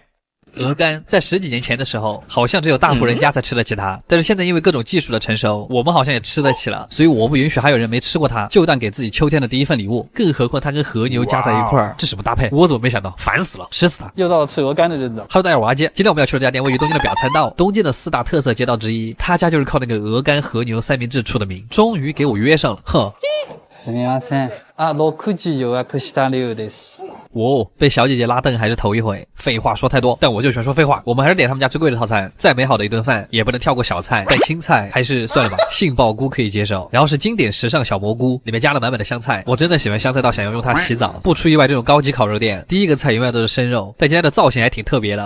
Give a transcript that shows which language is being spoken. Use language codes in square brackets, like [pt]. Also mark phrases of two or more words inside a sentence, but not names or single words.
[zh] 鹅肝在10几年前的时候好像只有大户人家才吃得起它，但是现在因为各种技术的成熟，我们好像也吃得起了，所以我不允许还有人没吃过它就当给自己秋天的第一份礼物。更何况它跟和牛加在一块儿，这什么搭配？我怎么没想到？烦死了，吃死它！又到了吃鹅肝的日子。 Hello， 大家好，我阿基。今天我们要去的这家店位于东京的表参道，东京的4大特色街道之一，他家就是靠那个鹅肝和牛三明治出的名。终于给我约上了，哼。 [ja] すみません。6時予約した了です。 [zh] 被小姐姐拉凳还是头一回，废话说太多，但我就喜欢说废话。我们还是点他们家最贵的套餐，再美好的一顿饭也不能跳过小菜，但青菜还是算了吧，杏鲍菇可以接受。然后是经典时尚小蘑菇，里面加了满满的香菜，我真的喜欢香菜到想要用它洗澡。不出意外，这种高级烤肉店第一个菜永远都是生肉，但今天的造型还挺特别的，